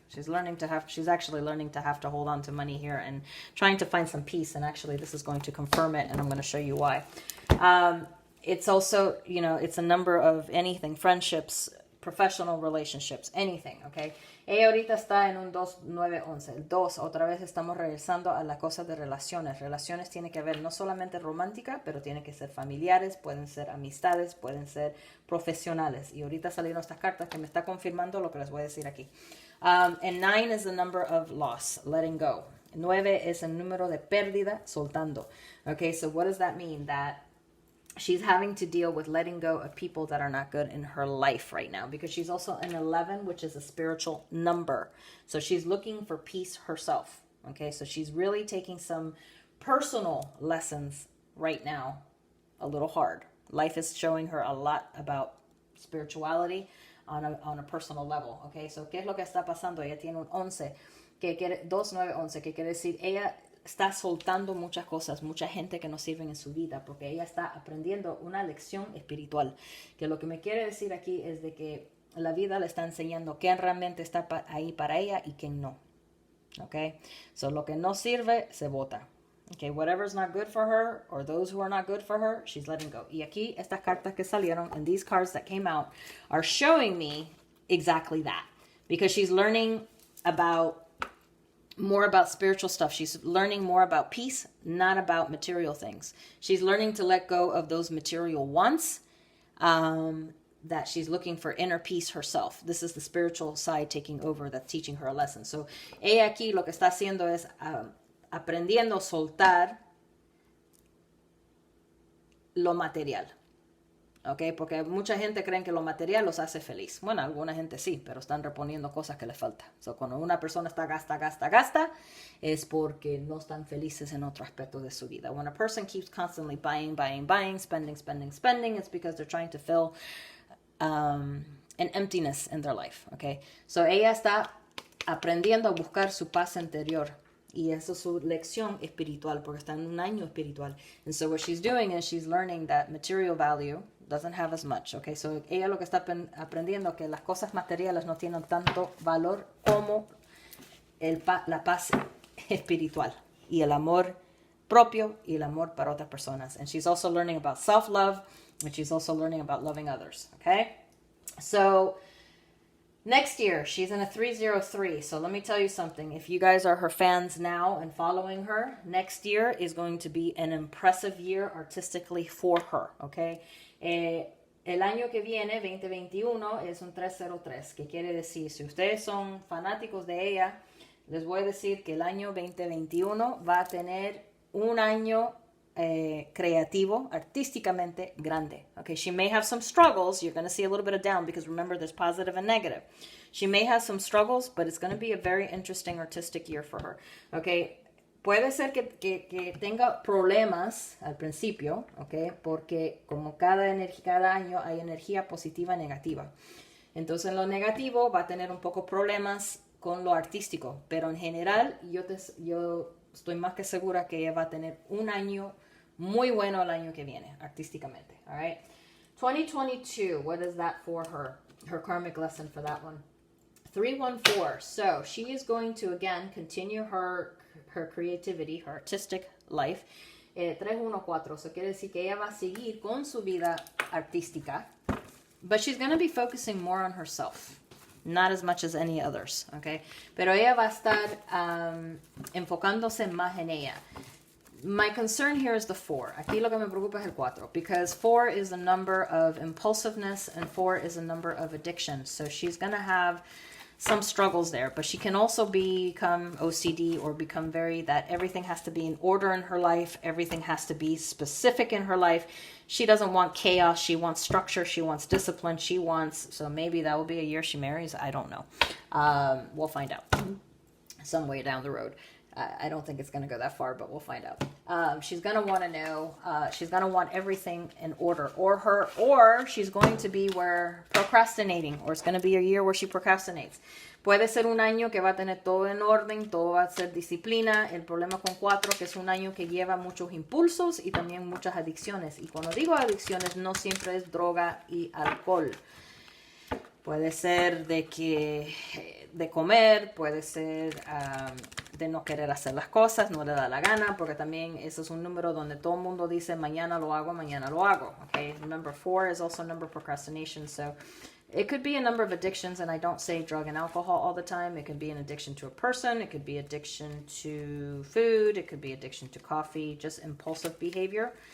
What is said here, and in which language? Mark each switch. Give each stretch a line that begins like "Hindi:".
English: She's actually learning to have to hold on to money here and trying to find some peace. And actually, this is going to confirm it, and I'm going to show you why. It's also, it's a number of anything, friendships, professional relationships, anything, okay?
Spanish: Ella ahorita está en un 2-9-11. El 2, otra vez estamos regresando a la cosa de relaciones. Relaciones tiene que ver no solamente romántica, pero tiene que ser familiares, pueden ser amistades, pueden ser profesionales. Y ahorita salieron estas cartas que me está confirmando lo que les voy a decir aquí.
English: And 9 is the number of loss, letting go.
Spanish: 9 es el número de pérdida, soltando.
English: Okay, so what does that mean? That she's having to deal with letting go of people that are not good in her life right now, because she's also an 11, which is a spiritual number. So she's looking for peace herself. Okay, so she's really taking some personal lessons right now, a little hard. Life is showing her a lot about spirituality on a personal level.
Spanish: Okay, so ¿qué es lo que está pasando? Ella tiene un 11, 2-9-11, que quiere decir ella está soltando muchas cosas, mucha gente que no sirven en su vida, porque ella está aprendiendo una lección espiritual, que lo que me quiere decir aquí es de que la vida le está enseñando quién realmente está ahí para ella y quién no. Okay, so lo que no sirve se bota.
English: Okay, whatever's not good for her, or those who are not good for her, she's letting go.
Spanish: Y aquí estas cartas que salieron,
English: and these cards that came out, are showing me exactly that, because she's learning more about spiritual stuff. She's learning more about peace, not about material things. She's learning to let go of those material wants, that she's looking for inner peace herself. This is the spiritual side taking over, that's teaching her a lesson.
Spanish: So ella aquí lo que está haciendo es aprendiendo a soltar lo material. Okay, porque mucha gente cree que lo material los hace feliz. Bueno, alguna gente sí, pero están reponiendo cosas que les falta. So, cuando una persona está gasta, es porque no están felices en otro aspecto de su vida.
English: When a person keeps constantly buying, spending, it's because they're trying to fill an emptiness in their life.
Spanish: Okay, so ella está aprendiendo a buscar su paz interior. Y eso es su lección espiritual, porque está en un año espiritual.
English: And so what she's doing is she's learning that material value doesn't have as much.
Spanish: Okay, so ella lo que está aprendiendo que las cosas materiales no tienen tanto valor como la paz espiritual y el amor propio y el amor para otras personas.
English: And she's also learning about self-love, and she's also learning about loving others. Okay, so next year, she's in a 303. So let me tell you something. If you guys are her fans now and following her, next year is going to be an impressive year artistically for her, okay?
Spanish: El año que viene, 2021, es un 303, que quiere decir, si ustedes son fanáticos de ella, les voy a decir que el año 2021 va a tener un año creativo, artísticamente grande.
English: Okay, she may have some struggles. You're going to see a little bit of down, because remember, there's positive and negative. She may have some struggles, but it's going to be a very interesting artistic year for her.
Spanish: Okay, puede ser que tenga problemas al principio, okay, porque como cada año hay energía positiva y negativa. Entonces, en lo negativo va a tener un poco problemas con lo artístico, pero en general yo estoy más que segura que ella va a tener un año muy bueno el año que viene, artísticamente.
English: All right. 2022, what is that for her? Her karmic lesson for that one. 314. So she is going to, again, continue her creativity, her artistic life. 314.
Spanish: So quiere decir que ella va a seguir con su vida artística.
English: But she's going to be focusing more on herself. Not as much as any others, okay?
Spanish: Pero ella va a estar enfocándose más en ella.
English: My concern here is the 4.
Spanish: Aquí lo que me preocupa es el 4.
English: Because 4 is a number of impulsiveness and 4 is a number of addiction. So she's going to have some struggles there. But she can also become OCD or become that everything has to be in order in her life. Everything has to be specific in her life. She doesn't want chaos. She wants structure. She wants discipline. So maybe that will be a year she marries. I don't know. We'll find out some way down the road. I don't think it's going to go that far, but we'll find out. She's going to want to know, she's going to want everything in order, or she's going to be procrastinating, or it's going to be a year where she procrastinates.
Spanish: Puede ser un año que va a tener todo en orden, todo va a ser disciplina. El problema con 4, que es un año que lleva muchos impulsos y también muchas adicciones. Y cuando digo adicciones, no siempre es droga y alcohol. Puede ser de comer, puede ser de no querer hacer las cosas, no le da la gana, porque también eso es un número donde todo el mundo dice mañana lo hago, okay?
English: Remember, 4 is also a number of procrastination, so it could be a number of addictions, and I don't say drug and alcohol all the time. It could be an addiction to a person, it could be addiction to food, it could be addiction to coffee, just impulsive behavior.